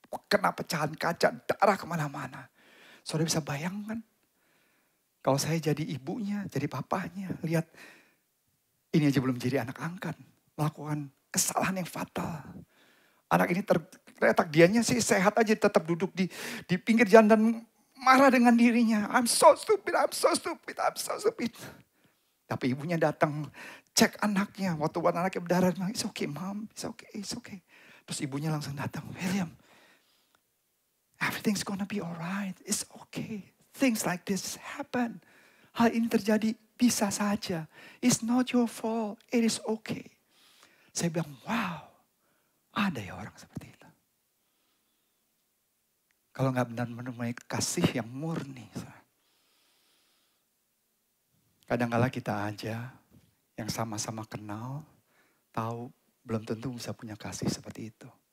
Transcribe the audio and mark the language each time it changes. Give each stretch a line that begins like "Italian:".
Indonesian: kena pecahan kaca, darah kemana-mana. Saudara bisa bayangkan, kalau saya jadi ibunya, jadi papanya, lihat ini aja belum jadi anak angkat, melakukan kesalahan yang fatal. Anak ini terletak, dianya sih sehat aja, tetap duduk di pinggir jalan dan marah dengan dirinya.
English: I'm so stupid, I'm so stupid, I'm so stupid.
Indonesian: Tapi ibunya datang, cek anaknya. Waktu anaknya berdarah,
English: it's okay mom, it's okay, it's okay.
Indonesian: Terus ibunya langsung datang,
English: William, everything's gonna be alright, it's okay. Things like this happen.
Indonesian: Hal ini terjadi bisa saja.
English: It's not your fault, it is okay.
Indonesian: Saya bilang, wow, ada ya orang seperti itu. Kalau nggak benar-benar mempunyai kasih yang murni. Kadang-kala kita aja yang sama-sama kenal, tahu belum tentu bisa punya kasih seperti itu.